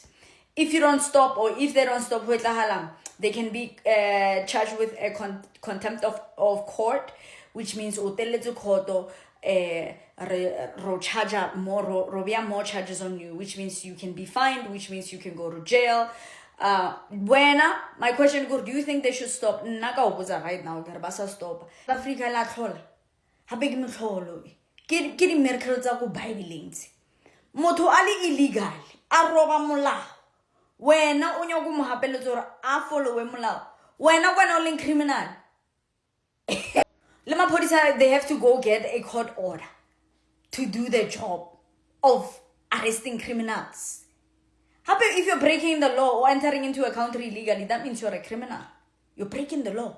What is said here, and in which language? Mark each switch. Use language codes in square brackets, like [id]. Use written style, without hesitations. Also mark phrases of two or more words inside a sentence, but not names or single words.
[en] If you don't stop, or if they don't stop, they can be charged with a contempt of court, which means charge more charges on you, which means you can be fined, which means you can go to jail. My question is, do you think they should stop? Right now, stop. [tn] Africa la tlhola. Hape ke motlholo. Ke di miracle tsa go Bible. Motho a le illegal, a roba molao. Wena o nyaka mo hapeletsa gore a follow molao. Wena o le criminal. [en] They have to go get a court order to do their job of arresting criminals. If you're breaking the law or entering into a country illegally, that means you're a criminal. You're breaking the law.